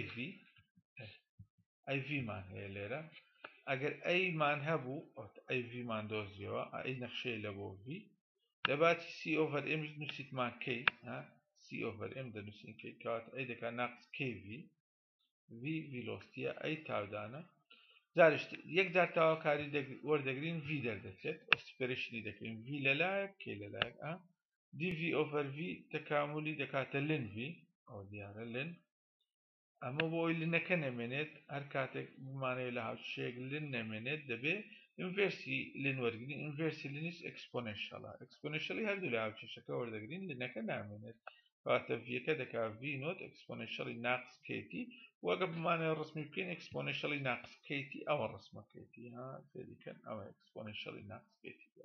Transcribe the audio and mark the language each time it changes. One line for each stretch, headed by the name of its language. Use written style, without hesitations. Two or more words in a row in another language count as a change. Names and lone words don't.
Central Kurdish: iv مان هەیە لێرە ئەگەر ئەیمان هەبوو iv مان دۆزیەوە ئەی نەخشەیە لە بۆ v دەباتی
English: c over m
Central Kurdish: نووسیتمان کەی
English: c over m
Central Kurdish: دەنووسین کەی کەواتە ئەی دەکات ناقص kv v ڤیلۆسیتیە ئەی تاودانە جاریشتر یەک جار تاواکاری وەردەگرین v دەردەچێت ئەکسپرێشنی دەکەین v لەلایەک k لەلایەک
English: dv over v
Central Kurdish: تەکاملی دەکاتە ln v ئەو دیارە ln ئەمە بۆ ئەوی لنەکە نەمێنێت هەر کاتێک بمانەوێت لە هاوچێک لن نەمێنێت دەبێ ئینڤێرسی لن وەرگین ئینڤێرسی لنیش ئەکسپۆنێنشەلی هەردوو لە هاوچێشەکە وەردەگرین لنەکە نامێنێت کەواتە vەکە دەکات v نۆت ئەکسپۆنێنشەلی ناقص kt وەگە بمانەوێت ڕسمی بکەین ئەکسپۆنێنشەلی ناقص kt ئەوە ڕسمە kt فێریکەن ئەوە ئەکسپۆنێنشەلی ناقص kt